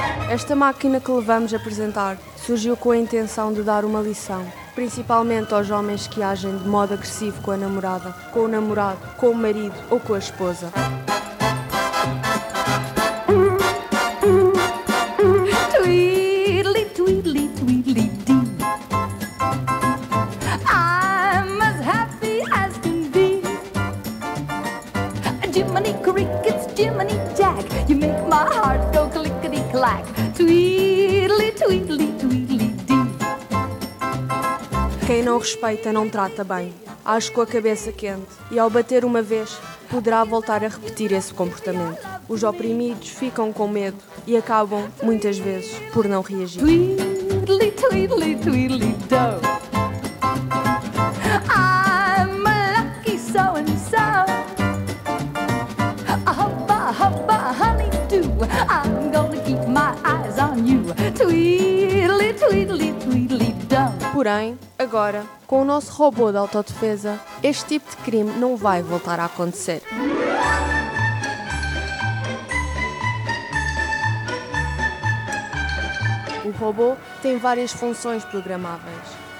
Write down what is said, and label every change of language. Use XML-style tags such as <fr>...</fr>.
<pt>Esta máquina que levamos a apresentar surgiu com a intenção de dar uma lição, principalmente aos homens que agem de modo agressivo com a namorada, com o namorado, com o marido ou com a esposa.</pt> <en>Tweedly, tweedly, tweedly, dee. I'm as happy as can be. Jiminy Crickets, Jiminy Jack, you make my heart go clickety-clack. Tweedly, tweedly, tweedly, dee.</en> <pt>Quem não respeita não trata bem. Acho com a cabeça quente e ao bater uma vez poderá voltar a repetir esse comportamento. Os oprimidos ficam com medo e acabam, muitas vezes, por não reagir.</pt> <en>Tweedly, tweedly, tweedly, do. I'm a lucky so-and-so. Hoppa, hoppa, honeydew. I'm gonna keep my eyes on you. Tweedly, tweedly, tweedly, do.</en> <pt>Porém, agora, com o nosso robô de autodefesa, este tipo de crime não vai voltar a acontecer. O robô tem várias funções programáveis.</pt>